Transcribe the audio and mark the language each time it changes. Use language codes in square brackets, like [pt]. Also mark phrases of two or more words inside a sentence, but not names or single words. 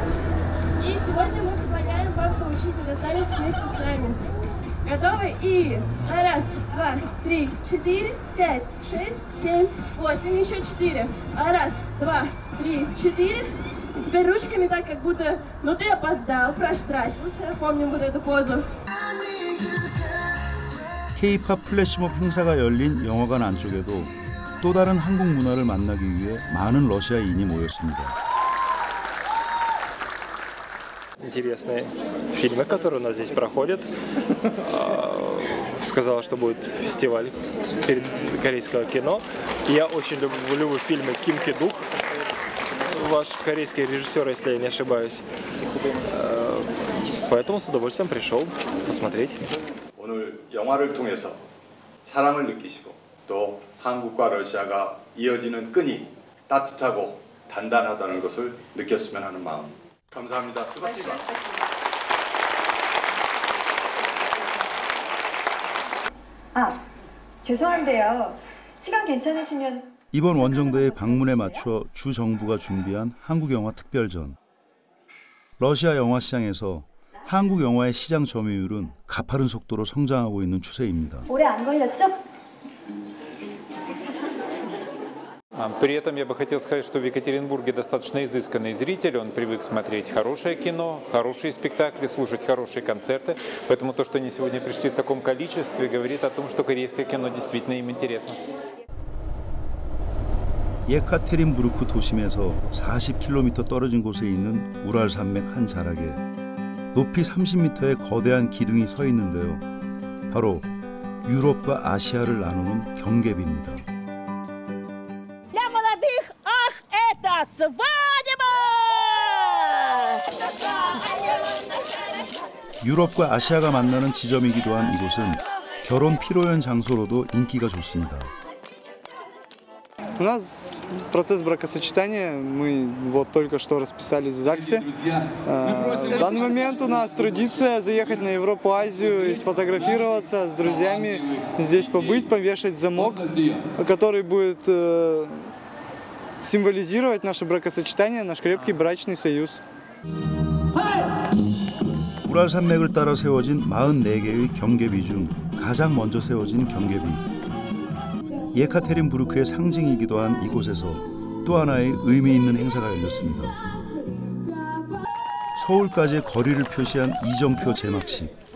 [ru] И сегодня мы предлагаем вам получить этот танец вместе с нами. Готовы? И раз, два, три, четыре, пять, шесть, семь, восемь, еще 4. Раз, два, три, 4. И теперь ручками так, как будто, ну ты опоздал, проштрафился. Помним вот эту позу. [ko] K-팝 플래시몹 행사가 열린 영화관 안쪽에도 또 다른 한국 문화를 만나기 위해 많은 러시아인이 모였습니다. [ru] Интересные фильмы, которые у нас здесь проходят. Сказала, что будет фестиваль корейского кино. Я очень люблю фильмы Ким Ки-дук, ваш корейский режиссер, если я не ошибаюсь. Поэтому с удовольствием пришел посмотреть. [ko] 오늘 영화를 통해서 사랑을 느끼시고 또 한국과 러시아가 이어지는 끈이 따뜻하고 단단하다는 것을 느꼈으면 하는 마음. 감사합니다. 스바시바. 아, 죄송한데요. 시간 괜찮으시면 이번 원정대의 방문에 맞춰 주 정부가 준비한 한국 영화 특별전. 러시아 영화 시장에서 한국 영화의 시장 점유율은 가파른 속도로 성장하고 있는 추세입니다. 오래 안 걸렸죠? [ru] При этом я бы хотел сказать, что в Екатеринбурге достаточно изысканный зритель, он привык смотреть хорошее кино, хорошие спектакли, слушать хорошие концерты. Поэтому то, что они сегодня пришли в таком количестве, говорит о том, что корейское кино действительно им интересно. [ko] 예카테린부르크 도심에서 40km 떨어진 곳에 있는 우랄 산맥 한 자락에 높이 30m의 거대한 기둥이 서 있는데요. 바로 유럽과 아시아를 나누는 경계비입니다. [ru] Для молодых, ах, это свадьба! [ko] 유럽과 아시아가 만나는 지점이기도 한 이곳은 결혼 피로연 장소로도 인기가 좋습니다. [ru] У нас процесс бракосочетания, мы вот только что расписались в ЗАГСе. В данный момент у нас традиция заехать на Европу, Азию и сфотографироваться с друзьями, здесь побыть, повешать замок, который будет символизировать наше бракосочетание, наш крепкий брачный союз. [ko] 우랄 산맥을 따라 세워진 44개의 경계비 중 가장 먼저 세워진 경계비. 예카테린부르크의 상징이기도 한 이곳에서 또 하나의 의미 있는 행사가 열렸습니다. 서울까지의 거리를 표시한 이정표 제막식.